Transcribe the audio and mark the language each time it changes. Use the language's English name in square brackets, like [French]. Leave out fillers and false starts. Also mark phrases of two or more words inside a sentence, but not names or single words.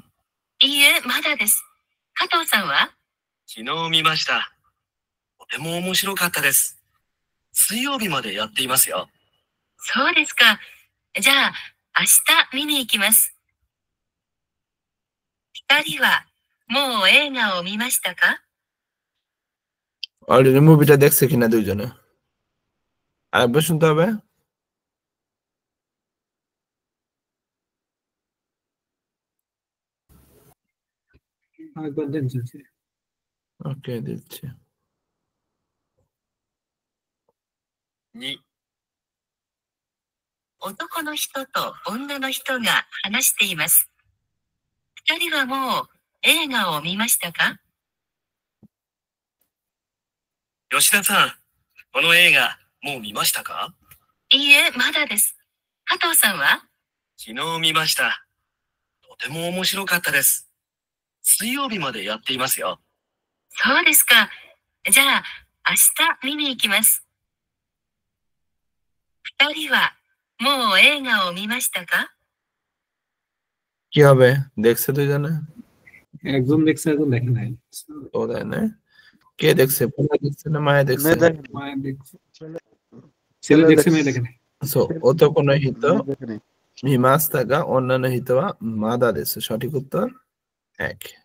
[Japanese] いいえ、まだです。加藤さんは？昨日見ました。とても面白かったです。水曜日までやっていますよ。そうですか。じゃあ、明日見に行きます。2人はもう映画を見ましたか？ [Bangla] অলরেডি মুভিটা দেখছে কিনা দুইজনে? আরেকবার শুনতে হবে। আরেকবার দেন স্যার। ওকে, দিচ্ছি। [Japanese] 2、男の人と女の人が話しています。2人はもう映画を見ましたか？吉田さん、この映画もう見ましたか？いいえ、まだです。加藤さんは？昨日見ました。とても面白かったです。水曜日までやっていますよ。そうですか。じゃあ、明日見に行きます。2人はもう映画を見ましたか？ [Bangla] কি হবে? দেখছে দুইজনে? একজন দেখছে, একজন দেখে নাই। ও তাই না? কে দেখছে? পুনা দেখছে না মায়া দেখছে? মায়া দেখছে। ছেলে দেখছে, মেয়ে দেখে নাই। [Japanese] そう 男 の 人 見ました 女の 人は まだ です, [Bangla] সঠিক উত্তর [Japanese] 1।